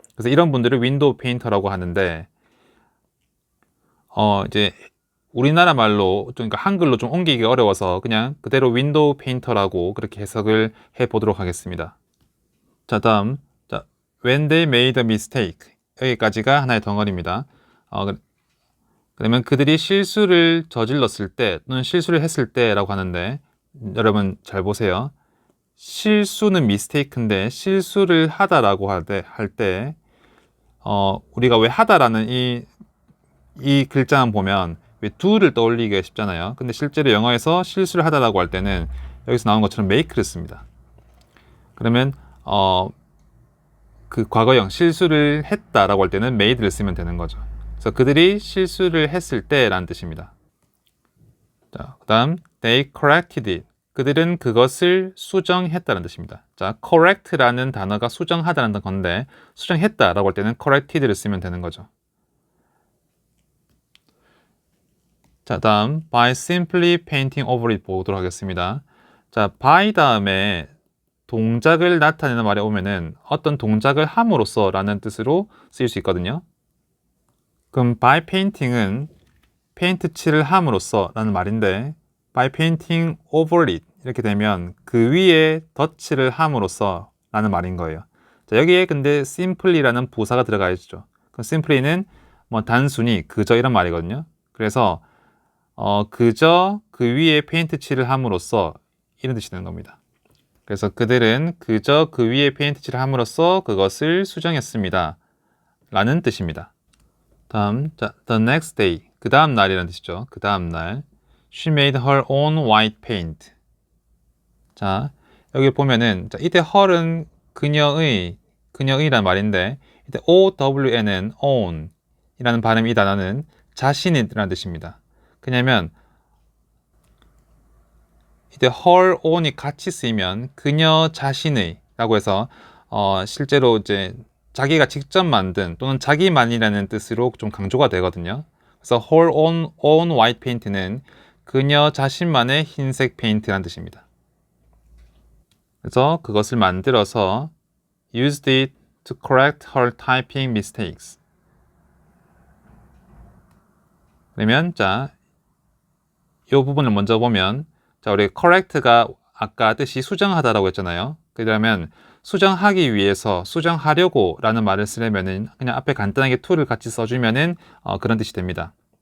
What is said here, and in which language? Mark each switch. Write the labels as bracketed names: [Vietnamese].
[Korean] 그래서 이런 분들을 윈도우 페인터라고 하는데, 이제 우리나라 말로 그러니까 한글로 좀 옮기기 어려워서 그냥 그대로 윈도우 페인터라고 그렇게 해석을 해 보도록 하겠습니다. [English] 자, 다음, 자, when they made a mistake. [Korean] 여기까지가 하나의 덩어리입니다. 그러면 그들이 실수를 저질렀을 때 또는 실수를 했을 때라고 하는데, 여러분 잘 보세요. 실수는 mistake인데 실수를 하다라고 할 때 우리가 왜 하다라는 이 글자만 보면 왜 do를 떠올리기가 쉽잖아요. 근데 실제로 영어에서 실수를 하다라고 할 때는 여기서 나온 것처럼 make를 씁니다. 그러면 그 과거형 실수를 했다라고 할 때는 made를 쓰면 되는 거죠. 그래서 그들이 실수를 했을 때라는 뜻입니다. 자, 그다음 [English] they corrected it. [Korean] 그들은 그것을 수정했다는 뜻입니다. 자, correct라는 단어가 수정하다는 건데 수정했다라고 할 때는 corrected를 쓰면 되는 거죠. 자, 다음 [English] by simply painting over it [Korean] 보도록 하겠습니다. 자, by 다음에 동작을 나타내는 말에 오면은 어떤 동작을 함으로써 라는 뜻으로 쓰일 수 있거든요. 그럼 by painting은 페인트 칠을 함으로써 라는 말인데 [English] by painting over it [Korean] 이렇게 되면 그 위에 덧칠을 함으로써 라는 말인 거예요. 자, 여기에 근데 simply라는 부사가 들어가 있죠. 그럼 simply는 뭐 단순히 그저 이런 말이거든요. 그래서 그저 그 위에 페인트 칠을 함으로써 이런 뜻이 되는 겁니다. 그래서 그들은 그저 그 위에 페인트 칠을 함으로써 그것을 수정했습니다 라는 뜻입니다. 다음, 자, [English] the next day [Korean] 그 다음 날이라는 뜻이죠. 그 다음 날 [English] she made her own white paint. [Korean] 자, 여기 보면은 자, 이때 her은 그녀의란 말인데 이때 OWN은 own 이라는 발음 이 단어는 자신이라는 뜻입니다. 그냐면 이때 [English] her own [Korean] 이 같이 쓰이면 그녀 자신의 라고 해서 실제로 이제 자기가 직접 만든 또는 자기만이라는 뜻으로 좀 강조가 되거든요. 그래서 [English] her own white paint [Korean] 는 그녀 자신만의 흰색 페인트라는 뜻입니다. 그래서 그것을 만들어서 [English] used it to correct her typing mistakes. [Korean] 그러면 자, 이 부분을 먼저 보면 자, 우리 correct가 아까 뜻이 수정하다라고 했잖아요. 그러면 수정하기 위해서 수정하려고 라는 말을 쓰려면은 그냥 앞에 간단하게 to를 같이 써주면은 그런 뜻이 됩니다.